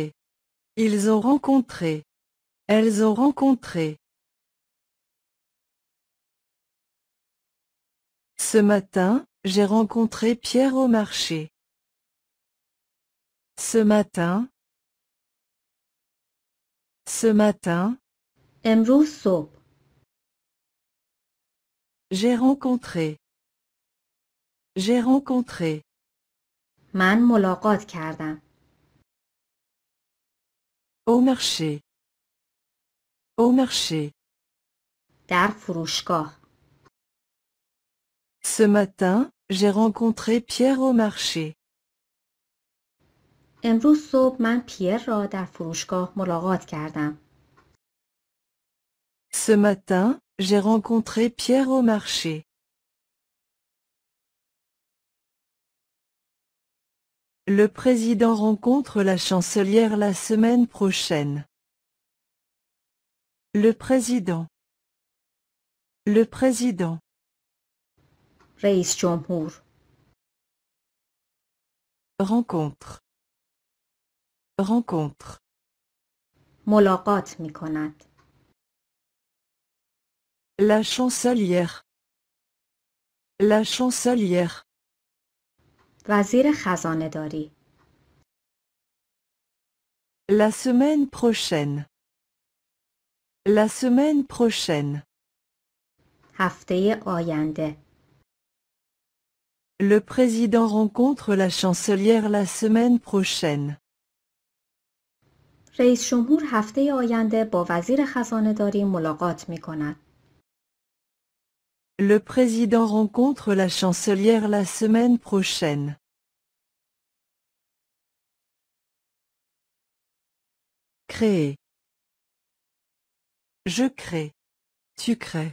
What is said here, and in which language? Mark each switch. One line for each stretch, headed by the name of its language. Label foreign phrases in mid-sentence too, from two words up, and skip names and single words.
French: Ils ont rencontré. Elles ont rencontré. Ce matin, j'ai rencontré Pierre au marché. Ce matin. Ce matin.
Persian: امروز صبح.
French: J'ai rencontré. J'ai rencontré.
Persian: من ملاقات کردم.
French: Au marché. Au marché.
Persian: در فروشگاه.
French: Ce matin, j'ai rencontré Pierre au marché.
Persian: امروز صبح من پیر را در فروشگاه ملاقات کردم.
French: Ce matin, j'ai rencontré Pierre au marché. Le président rencontre la chancelière la semaine prochaine. Le président. Le président.
Persian: رئیس جمهور
French: Rencontre. Rencontre.
Persian: ملاقات می کند.
French: La chancelière. La chancelière.
Persian: وزیر خزانه داری
French: La semaine prochaine. La semaine prochaine.
Persian: هفته آینده
French: Le président rencontre la chancelière la semaine prochaine.
Persian: رئیس جمهور هفته آینده با وزیر خزانه داری ملاقات می کند.
French: Le président rencontre la chancelière la semaine prochaine. Créer. Je crée. Tu crées.